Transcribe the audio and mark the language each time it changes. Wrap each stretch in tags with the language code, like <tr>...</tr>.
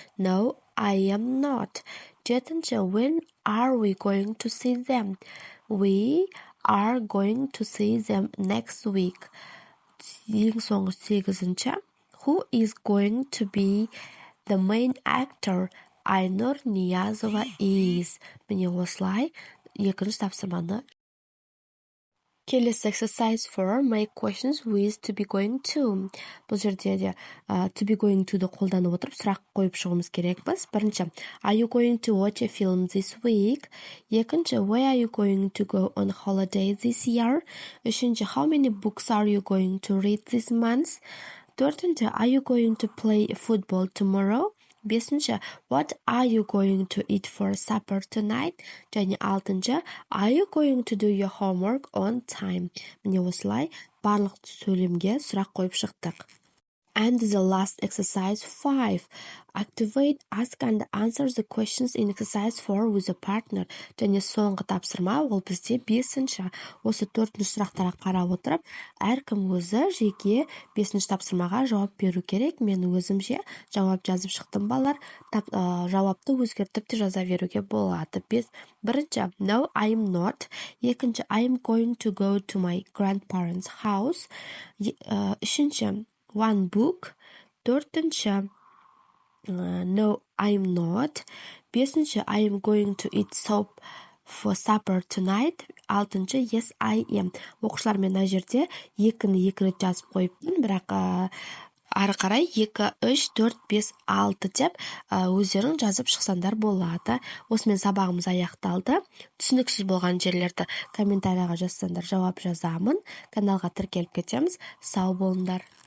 <en>No, I am not.</en> <kk>Жетінші.</kk> <en>When are we going to see them? We are going to see them next week.</en> <kk>Ең соңғы сегізінші.</kk> <en>Who is going to be the main actor? Айнұр Ниязова is.</en> <kk>Міне осылай екінші тапсырманы.</kk> <en>Келесі exercise 4. Make questions with to be going to.</en> <kk>Бұл жерде де to be going to-ды қолданып отырып сұрақ қойып шығуымыз керекпіз. Бірінші.</kk> <en>Are you going to watch a film this week?</en> <kk>Екінші.</kk> <en>Where are you going to go on holiday this year?</en> <kk>Үшінші.</kk> <en>How many books are you going to read this month?</en> <kk>Төртінші.</kk> <en>Are you going to play football tomorrow?</en> <kk>Бесінші.</kk> <en>What are you going to eat for supper tonight?</en> <kk>Және алтыншы.</kk> <en>Are you going to do your homework on time?</en> <kk>Міне осылай барлық сөйлемге сұрақ қойып шықтық.</kk> <en>And the last exercise 5. Activate, ask and answer the questions in exercise 4 with a partner.</en> <kk>Және соңғы тапсырма ол бізде 5-ші. Осы 4-ші сұрақтарға қарап отырып, әркім өзі жеке 5-ші тапсырмаға жауап беру керек. Мен өзімше жауап жазып шықтым балар. Жауапты өзгертіп те жаза беруге болады. Бірінші,</kk> <en>no, I'm not.</en> <kk>Екінші,</kk> <en>I'm going to go to my grandparents' house.</en> <kk>Үшінші,</kk> <en>one book.</en> <kk>Төртінші,</kk> <en>no, I'm not.</en> <kk>Бесінші,</kk> <en>I'm going to eat soup for supper tonight.</en> <kk>Алтыншы,</kk> <en>yes, I am.</en> <kk>Оқушылар мен мына жерде екіні екі рет жазып қойыппын, бірақ ары қарай 2, 3, 4, 5, 6 деп өздерің жазып шықсаңдар болады. Осымен сабағымыз аяқталды. Түсініксіз болған жерлерді комментарияға жазсаңдар жауап жазамын. Каналға тіркеліп кетеміз. Сау болыңдар.</kk>